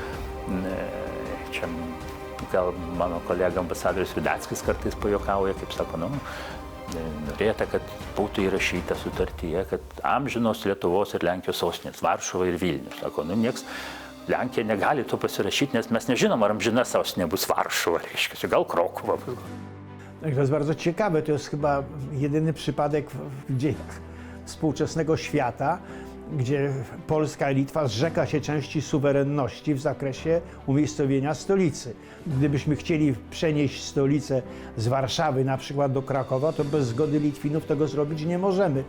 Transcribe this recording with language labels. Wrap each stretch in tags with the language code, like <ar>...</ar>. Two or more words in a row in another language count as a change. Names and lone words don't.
<lt>Čia gal mano kolega ambasadorius Vidackis kartais pajuokauja, kaip sako, norėta, kad būtų įrašyta sutartyje, kad amžinos Lietuvos ir Lenkijos sostinės Varšuva ir Vilnius. Sako, nieks Lenkija negali to pasirašyti, nes mes nežinom, ar amžina sostinė bus Varšuva, reiškia, gal Krokuva.</lt> <pl>To jest bardzo ciekawe, to jest chyba jedyny przypadek w dziejach współczesnego świata, gdzie Polska i Litwa zrzeka się części suwerenności w zakresie umiejscowienia stolicy. Gdybyśmy chcieli przenieść stolicę z Warszawy na przykład do Krakowa, to bez zgody Litwinów tego zrobić nie możemy.</pl>